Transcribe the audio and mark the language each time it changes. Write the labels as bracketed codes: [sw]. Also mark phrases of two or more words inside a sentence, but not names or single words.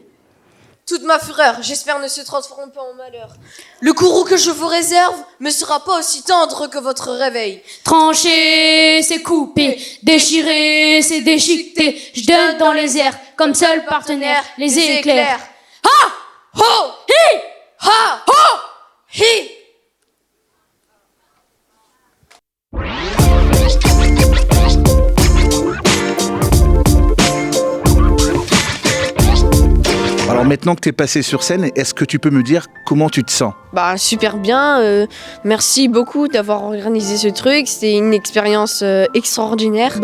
[fr] Toute ma fureur, j'espère, ne se transforme pas en malheur. Le courroux que je vous réserve ne sera pas aussi tendre que votre réveil. Trancher, c'est couper, déchirer, c'est déchiqueter. Je donne dans les airs, comme seul partenaire, les éclairs. Ha! Ho! Hi! Ha! Ho! Hi! Alors maintenant que tu es passé sur scène, est-ce que tu peux me dire comment tu te sens ? Bah super bien, merci beaucoup d'avoir organisé ce truc, c'était une expérience extraordinaire.